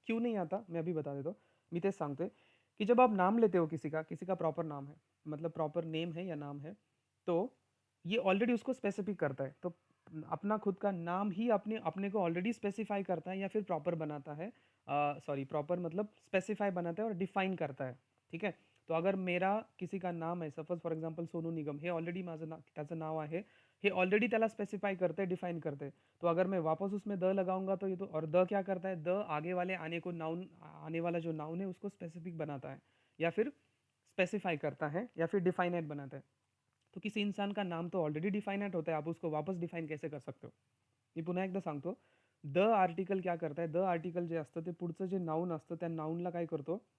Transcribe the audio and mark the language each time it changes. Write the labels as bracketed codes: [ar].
[hi] क्यों नहीं आता मैं अभी बता देता हूँ. [mr] मी तेच सांगतोय की [hi] जब आप नाम लेते हो किसी का प्रॉपर नाम है, मतलब प्रॉपर नेम है या नाम है, तो ये ऑलरेडी उसको स्पेसिफिक करता है. तो अपना खुद का नाम ही अपने अपने को ऑलरेडी स्पेसिफाई करता है या फिर प्रॉपर बनाता है. सॉरी, प्रॉपर मतलब स्पेसिफाई बनाता है और डिफाइन करता है. ठीक है. तो अगर मेरा किसी का [mr] नाम आहे, suppose for example Sonu Nigam, हे ऑलरेडी माझं त्याचं नाव आहे, हे ऑलरेडी त्याला स्पेसिफाई करते हैं, डिफाइन करते हैं. [hi] तो अगर मैं वापस उसमें द लगाऊंगा तो ये तो, और द क्या करता है, द आगे वाले आने को नाउन, आने वाला जो नाउन है उसको स्पेसिफिक बनाता है या फिर स्पेसिफाई करता है या फिर डिफाइनेट बनाता है. तो किसी इंसान का नाम तो ऑलरेडी डिफाइनेट होता है, आप उसको वापस डिफाइन कैसे कर सकते हो. [mr] मी पुन्हा एकदा सांगतो. [hi] द आर्टिकल क्या करता है, [mr] द आर्टिकल जे असतं ते पुढचं जे नाउन असतं त्या नाउनला काय करतो,